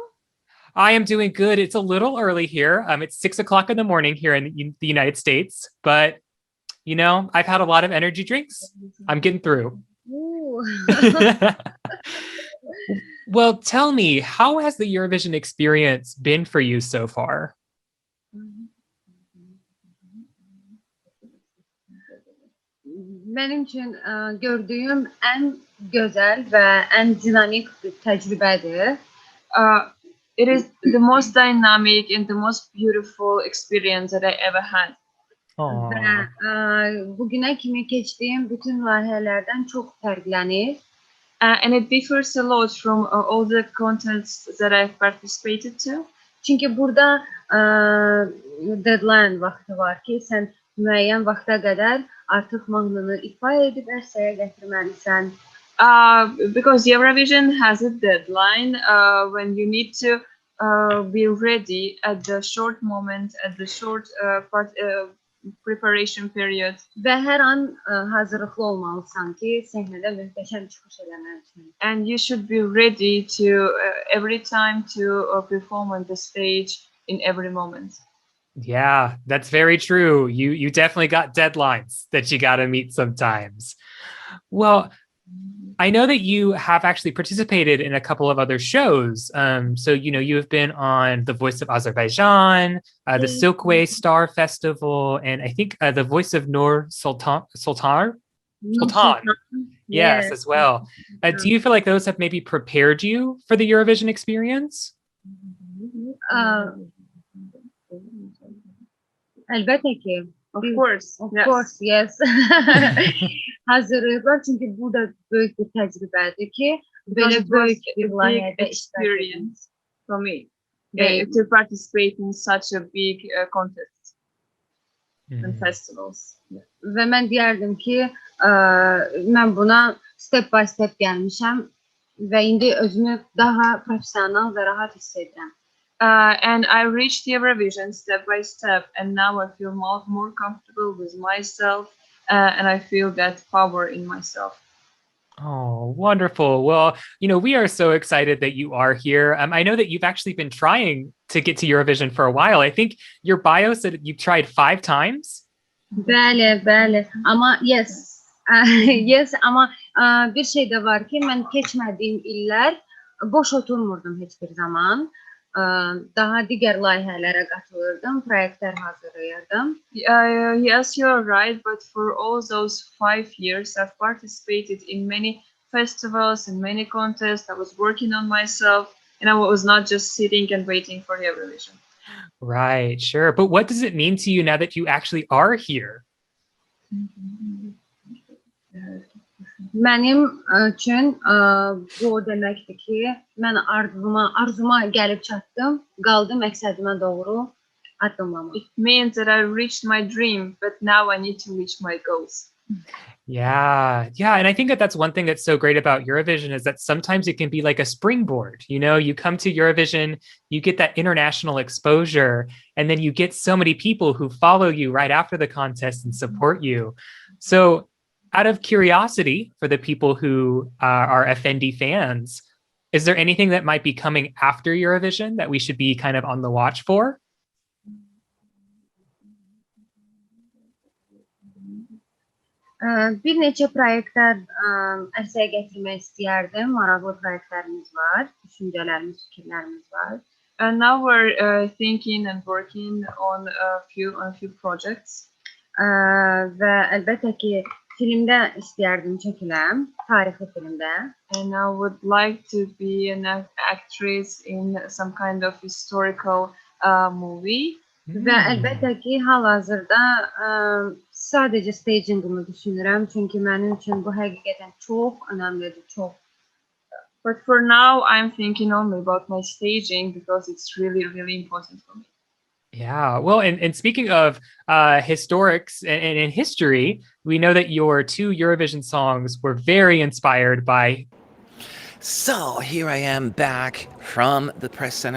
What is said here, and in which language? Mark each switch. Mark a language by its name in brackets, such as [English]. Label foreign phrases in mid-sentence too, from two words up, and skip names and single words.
[English] I am doing good. It's a little early here. It's 6 o'clock in the morning here in the United States, but, I've had a lot of energy drinks. I'm getting through. Well, tell me, how has the Eurovision experience been for you so far? [Turkish] Benim için gördüğüm en güzel ve en dinamik bir tecrübedir. [English] It is the most dynamic and the most beautiful experience that I ever had. [Turkish] Ve bugüne [Azerbaijani] kimi geçtiğim bütün layihələrdən çox fərqlənir. [English] And it differs a lot from all the contests that I've participated to. [Azerbaijani] Çünki burada deadline vaxtı var ki, sən müəyyən vaxta qədər artıq mahnını ifa edib ərsəyə gətirməlisən. [English] Because Eurovision has a deadline when you need to be ready at the short moment, at the short preparation period. [Turkish] Ve her an hazırlıklı [Azerbaijani] olmalısan ki səhnədə möhtəşəm çıxış eləməlisən. [English] And you should be ready to every time to perform on the stage in every moment. Yeah, that's very true. You definitely got deadlines that you got to meet sometimes. Well, I know that you have actually participated in a couple of other shows. So, you have been on The Voice of Azerbaijan, the Silkway Star Festival, and I think The Voice of Nur Sultan. Yes, as well. Do you feel like those have maybe prepared you for the Eurovision experience? [Azerbaijani] Əlbəttə ki. [English] Of course, yes. [Azerbaijani] Hazırlayıblar çünki bu da böyük bir təcrübədir ki, belə böyük bir [English] experience for me to participate in such a big contest and festivals. [Azerbaijani] Və mən deyərdim ki, mən buna [English] step by step [Azerbaijani] gəlmişəm və indi özümü daha professional və rahat hiss edirəm. [English] And I reached Eurovision step by step, and now I feel more comfortable with myself, and I feel that power in myself. Oh, wonderful. Well, we are so excited that you are here. I know that you've actually been trying to get to Eurovision for a while. I think your bio said you've tried 5 times. [Azerbaijani] Bəli. Amma yes, amma bir şey də var ki, mən keçmədiyim illər boş oturmurdum heç bir zaman. Daha digər layihələrə qatılırdım, proyektlər hazırlayırdım. [English] Yes, you're right, but for all those 5 years, I've participated in many festivals and many contests. I was working on myself, and I was not just sitting and waiting for Eurovision. Right, sure. But what does it mean to you now that you actually are here? [Azerbaijani] Mənim üçün bu deməkdir ki, mən arzuma gəlib çatdım, qaldım məqsədimə doğru addımlamaq. [English] It means that I reached my dream, but now I need to reach my goals. Yeah. And I think that that's one thing that's so great about Eurovision is that sometimes it can be like a springboard. You come to Eurovision, you get that international exposure, and then you get so many people who follow you right after the contest and support you. So out of curiosity for the people who are Effendi fans, is there anything that might be coming after Eurovision that we should be kind of on the watch for? [Azerbaijani] Bir neçə proyektlər ərsəyə gətirmək istəyərdim. Maraqlı proyektlərimiz var, düşüncələrimiz, fikirlərimiz var. [English] And now we're thinking and working on a few projects. [Azerbaijani] Və əlbəttə ki, filmdə istəyərdim çəkiləm, tarixi filmdə. [English] And I would like to be an actress in some kind of historical movie. [Azerbaijani] Və əlbəttə ki, hal-hazırda sadəcə staging'ımı düşünürəm, çünki mənim üçün bu həqiqətən çox önəmlidir, çox. [English] But for now, I'm thinking only about my staging because it's really, really important for me. Yeah, well, and speaking of historics and in history, we know that your 2 Eurovision songs were very inspired by. So here I am back from the press center.